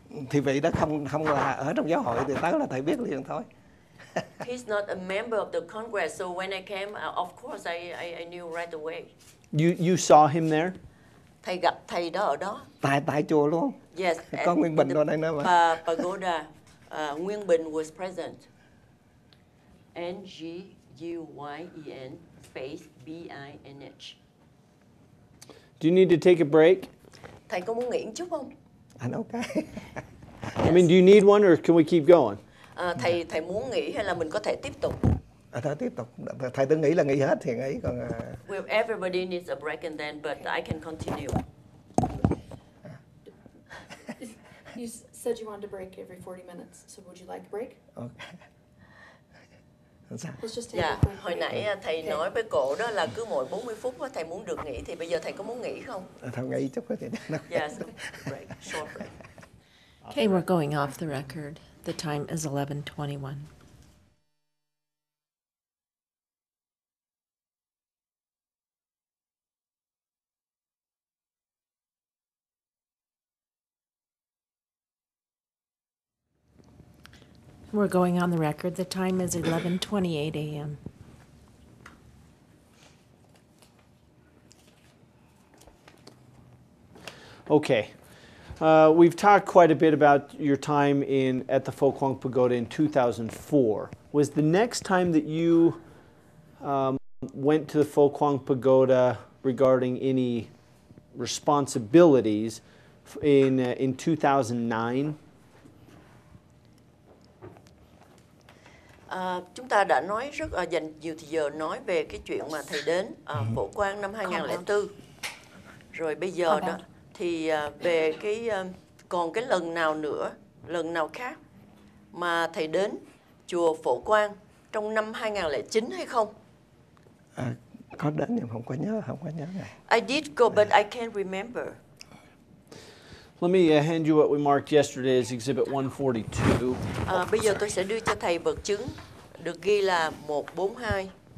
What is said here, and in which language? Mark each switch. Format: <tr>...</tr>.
<vi>Thì vị đó không là ở trong giáo hội thì tới là thầy biết liền thôi.</vi> <en>He's not a member of the Congress, so when I came, of course I knew right away. You saw him there?</en> <vi>Thầy gặp thầy đó ở đó. Tại chùa luôn.</vi> <en>Yes.</en> <vi>Có Nguyên Bình ở đây nữa mà.</vi> <en>Pagoda, Nguyên Bình was present. Nguyen space BINH. Do you need to take a break?</en> <vi>Thầy có muốn nghỉ một chút không?</vi> <en>Okay. I mean, do you need one or can we keep going?</en> <vi>Thầy muốn nghỉ hay là mình có thể tiếp tục? Thôi tiếp tục. Thầy tôi nghĩ là nghỉ hết thì nghỉ còn.</vi> <en>Well, everybody needs a break and then, but I can continue. You said you wanted to break every 40 minutes, so would you like a break? Okay.</en> <vi>Sao?</vi> <en>Let's just take</en> <vi>Dạ,</vi> <en>a quick</en> <vi>hồi</vi> <en>break.</en> <vi>nãy thầy nói với cô đó là cứ mỗi 40 phút á, thầy muốn được nghỉ, thì bây giờ thầy có muốn nghỉ không? Thôi nghĩ chút thì</vi> <en>Yes, break, short break. Okay, we're going off the record. The time is 11:21. We're going on the record. The time is 11:28 a.m. Okay. We've talked quite a bit about your time at the Phổ Quang Pagoda in 2004. Was the next time that you went to the Phổ Quang Pagoda regarding any responsibilities in 2009?</en> <vi>Chúng ta đã nói dành nhiều thời giờ nói về cái chuyện mà thầy đến Phổ Quang năm 2004. Rồi bây giờ đó thì về cái còn cái lần nào nữa, lần nào khác mà thầy đến chùa Phổ Quang trong năm 2009 hay không? Có đến nhưng không có nhớ ngày.</vi> <en>I did go but I can't remember. Let me hand you what we marked yesterday as Exhibit 142.</en> <vi>Bây giờ tôi sẽ đưa cho thầy vật chứng được ghi là 142.</vi>